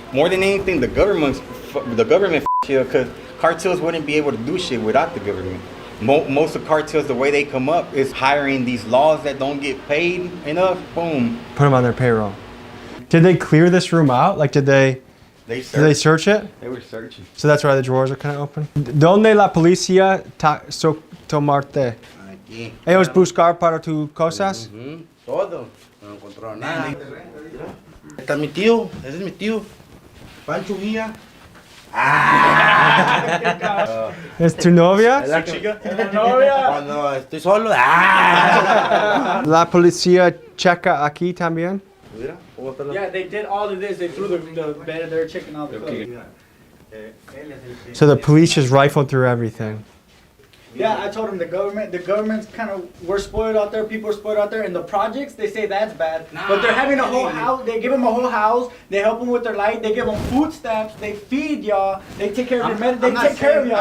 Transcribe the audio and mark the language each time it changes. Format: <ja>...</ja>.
<en>More than anything, the government here, because cartels wouldn't be able to do shit without the government. Most of cartels, the way they come up is hiring these laws that don't get paid enough. Boom. Put them on their payroll. Did they clear this room out? Like, did they search it? They were searching. So that's why the drawers are kind of open.</en> <es>¿Dónde la policía tomarte? Aquí. Ellos buscar para tus cosas. Todo. No encontró nada. Este es mi tío. Ese es mi tío. Pancho Villa. ¿Es tu novia? Es la chica. Cuando estoy solo. La policía checa aquí también. Mira, ¿cómo está la...</es> <en>Yeah, they did all of this. They threw the bed. They're checking out the clothes. So the police just rifled through everything. Yeah, I told him the government's kind of, we're spoiled out there, people are spoiled out there, and the projects, they say that's bad, but they're having a whole house, they give them a whole house, they help them with their light, they give them food stamps, they feed y'all, they take care of your medicine, they take care of y'all.</en>